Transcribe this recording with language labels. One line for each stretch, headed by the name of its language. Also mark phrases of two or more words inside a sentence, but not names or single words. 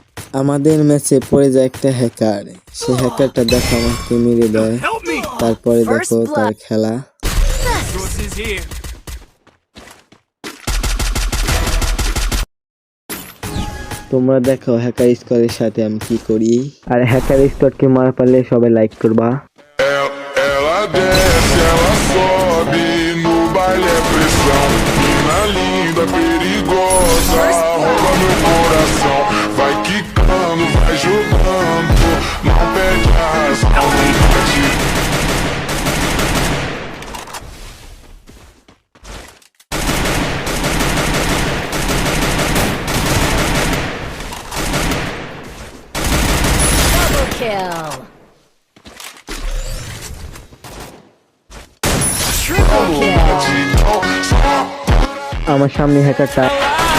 Bangla: আমাদের ম্যাচে পড়ে যায় একটা হ্যাকার, সেই হ্যাকারটা দেখো আমাকে মেরে দেয়, তারপরে দেখো তার খেলা। তোমরা দেখো
English: hacker squad-er
Bangla: সাথে আমি কি করি। আর
English: hacker squad-ke
Bangla: মারা পারলে সবাই লাইক করবা।
Portuguese: Ela desce, ela sobe, no baile é pressão. Mina linda, perigosa, rouba meu coração. Vai quicando, vai jogando, não perde a razão, nem bate.
English: Double kill. Triple kill.
Bangla: আমার সামনে হ্যাকারটা